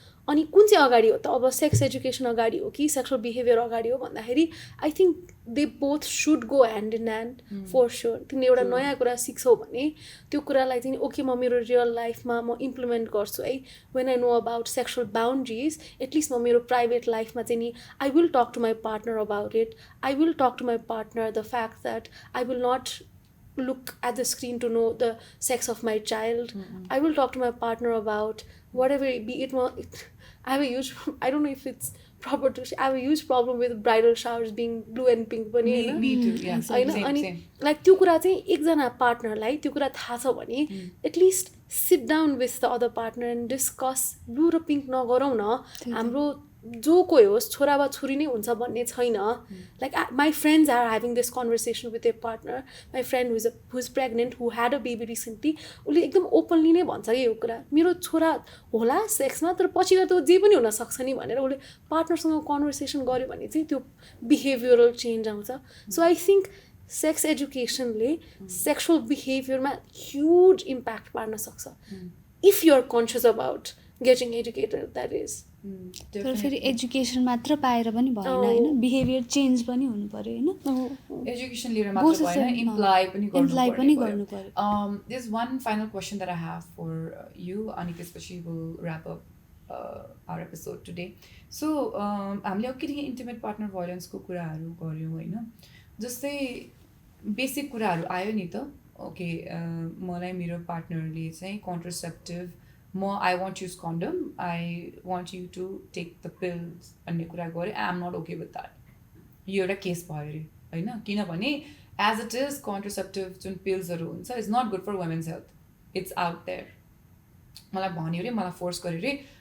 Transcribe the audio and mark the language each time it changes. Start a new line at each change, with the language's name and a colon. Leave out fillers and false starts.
Nepali: अनि कुन चाहिँ अगाडि हो त अब सेक्स एजुकेसन अगाडि हो कि सेक्सुअल बिहेभियर अगाडि हो भन्दाखेरि
English: I think they both should go hand in hand for sure.
Nepali: तिमीले एउटा नयाँ कुरा सिक्छौ भने त्यो कुरालाई चाहिँ ओके म मेरो रियल लाइफमा म इम्प्लिमेन्ट गर्छु है.
English: when I know about sexual boundaries at least
Nepali: म मेरो प्राइभेट लाइफमा चाहिँ नि
English: I will talk to my partner about it. I will talk to my partner the fact that I will not look at the screen to know the sex of my child. I will talk to my partner about whatever it be. I have a huge, I don't know if it's proper to say, I have a huge problem with bridal showers being blue and pink पनि. Me too, yeah.
Nepali: अनि like त्यो कुरा चाहिँ एकजना पार्टनरलाई त्यो कुरा थाहा छ भने at least
English: Sit down with the other partner and discuss.
Nepali: Blue र पिङ्क नगरौँ न, हाम्रो जो कोही होस् छोरा वा छोरी नै हुन्छ भन्ने छैन.
English: Like my friends are having this conversation with a partner. My friend who is pregnant who had a baby recently
Nepali: उसले एकदम ओपनली नै भन्छ कि यो कुरा मेरो छोरा होला सेक्समा तर पछि गएर त जे पनि हुनसक्छ नि भनेर उसले पार्टनरसँग कन्भर्सेसन गर्यो भने चाहिँ त्यो बिहेभियरल चेन्ज आउँछ.
English: So I think sex एजुकेसनले sexual बिहेभियरमा huge impact पार्न सक्छ if you are conscious about getting educated. That is
Nepali: तर फेरि एजुकेसन मात्र पाएर पनि भएन होइन, बिहेभियर चेन्ज पनि हुनु पर्यो होइन. एजुकेसन लिएर मात्र भएन, इम्प्लाइ पनि गर्नु पर्यो.
English: There's one final question that I have for you
Nepali: अनि त्यसपछि
English: we'll wrap up our episode today.
Nepali: So हामीले अलिकति इन्टिमेट पार्टनर भायोलेन्सको कुराहरू गऱ्यौँ होइन. जस्तै बेसिक कुराहरू आयो नि त. ओके मलाई मेरो पार्टनरले चाहिँ contraceptive
English: I want to use condom, I want you to take the pills
Nepali: भन्ने कुरा गरे.
English: I am not okay with that.
Nepali: यो एउटा केस भयो अरे होइन.
English: किनभने as it is contraceptive
Nepali: जुन पिल्सहरू हुन्छ
English: Is not good for women's health. It's out there.
Nepali: मलाई भन्यो अरे, मलाई फोर्स गर्यो अरे.